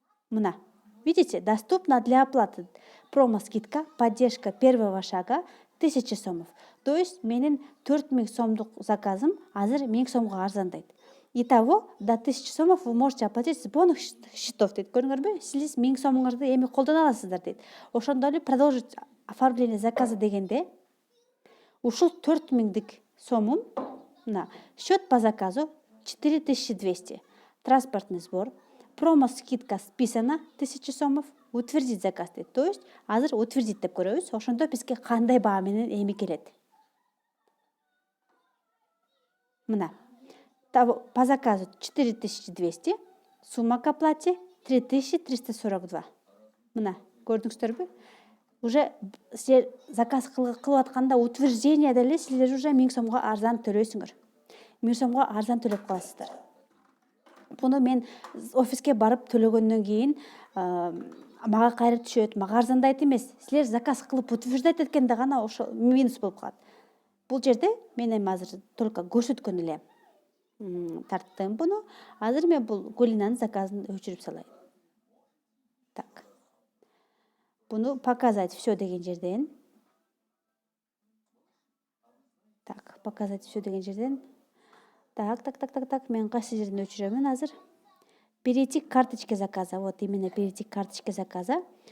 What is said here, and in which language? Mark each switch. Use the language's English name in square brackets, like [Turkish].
[Russian] Мына, видите, доступна для оплаты. Промо-скидка, поддержка первого шага 1000 сомов. [Kyrgyz] То есть менин 4000 сомдук заказым азыр 1000 сомго арзандайт. [Russian] Итого до 1000 сомов вы можете оплатить с бонус счетов [Kyrgyz] дейт. Көрүңөрбү? Сиз 1000 сомуңарды эми колдоно аласыздар дейт. Ошондо эле [Russian] продолжить оформление заказа [Kyrgyz] дегенде ушул 4000 сомум, мына, [Russian] счет по заказу 4200. Транспортный сбор, промо-скидка списана 1000 сомов, утвердить заказ [Kyrgyz] дейт. То есть азыр [Russian] утвердить [Kyrgyz] деп көрөбүз. Ошондо бизге кандай баа менен эми келет. Мына, [Russian] по заказу 4200, сумма к оплате 3342. [Kyrgyz] Мына, көрдүңүздөрбү? [Russian] Уже [Kyrgyz] силер заказ кылып атканда утверждение деле силер [Russian] уже [Kyrgyz] 1000 сомго арзан төлөйсүңөр. 1000 сомго арзан төлөп каласыздар. Буну мен офиске барып төлөгөндөн кийин мага кайра түшөт, мага арзандайт эмес. Силер заказ кылып [Russian] утверждать [Kyrgyz] эткенде гана ошо минус болуп калат. Бул жерде мен эми азыр [Russian] только [Kyrgyz] көрсөткөн эле тарттым буну. Азыр мен бул Гулинанын заказын өчүрүп салайын. Так. Буну [Russian] показать все [Kyrgyz] деген жерден. [Russian] Так, показать все [Kyrgyz] деген жерден. [Russian] Так, [Kyrgyz] мен кайсы жерден өчүрөмүн азыр? [Russian] Перейти к карточке заказа. Вот именно перейти к карточке заказа.